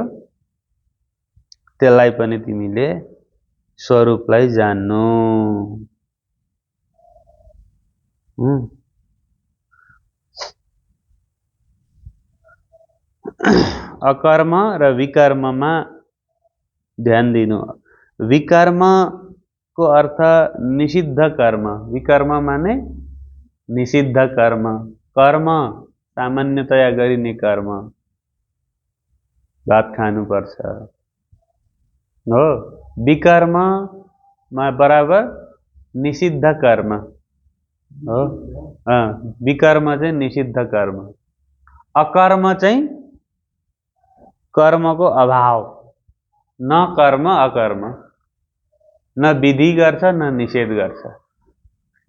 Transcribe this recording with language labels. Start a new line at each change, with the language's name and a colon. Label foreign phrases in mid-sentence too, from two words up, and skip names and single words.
Nepali: त्यसलाई पनि तिमीले स्वरूपलाई जान्नु। अकर्म र विकर्ममा ध्यान दिनु। विकर्म को अर्थ निषिद्ध कर्म। विकर्म माने निषिद्ध कर्म। कर्म सामान्यतया गरिने कर्म, भात खानु पर्छ हो। विकर्म बराबर निषिद्ध कर्म हो। विकर्म चाहिँ निषिद्ध कर्म। अकर्म चाहिँ कर्मको अभाव, न कर्म अकर्म, न विधि गर्छ न निषेध गर्छ।